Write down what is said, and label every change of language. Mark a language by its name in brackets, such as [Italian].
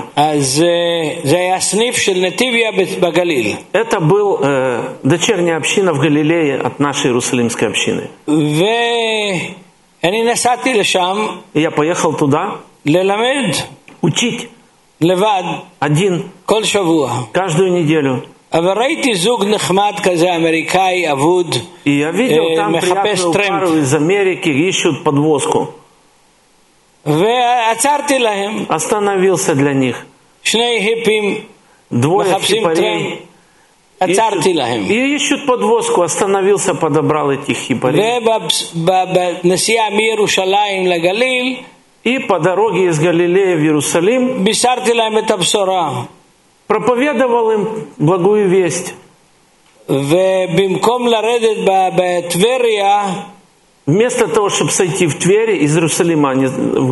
[Russian] Это был дочерняя община в Галилее от нашей Иерусалимской общины. И я поехал туда учить один каждую неделю. [Hebrew] אבל ראיתי זוג נחמד כזה אמריקאי אבוד מחפש טרמפ [Russian] из Америки ищут подвозку. [Hebrew] ועצרתי להם. [Russian] Остановился для них. [Hebrew] שני היפים מחפשים טרם. עצרתי להם. [Russian] И ищут подвозку. Остановился, подобрал этих хипарей. [Hebrew] ובנסיעה מירושלים לגליל. [Russian] И по дороге из Галилеи в Иерусалим. [Hebrew] בישרתי להם את הבשורה. [Russian] Проповедовал им благую весть. Вместо того, чтобы сойти в Твери из Иерусалима, а не в